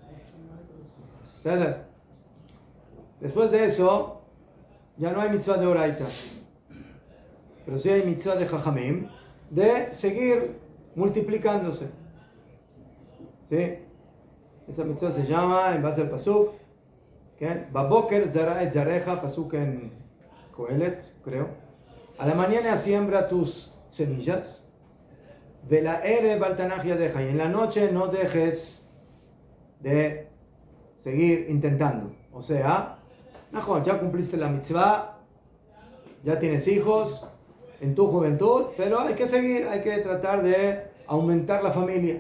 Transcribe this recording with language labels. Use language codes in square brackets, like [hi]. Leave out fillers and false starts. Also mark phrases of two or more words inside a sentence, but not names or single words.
[es] Después de eso, ya no hay mitzvah de oraita. Pero sí hay mitzvah de jajamim, de seguir multiplicándose. ¿Sí? Esa mitzvah se llama, en base al pasuk, [he] בבוקר זרע את זרעך, [es] pasuk en Kohelet, creo. A la mañana siembra tus semillas. [he] ולערב אל תנח ידך, [es] y en la noche no dejes de seguir intentando. O sea, ya cumpliste la mitzvah, ya tienes hijos en tu juventud, pero hay que seguir, hay que tratar de aumentar la familia.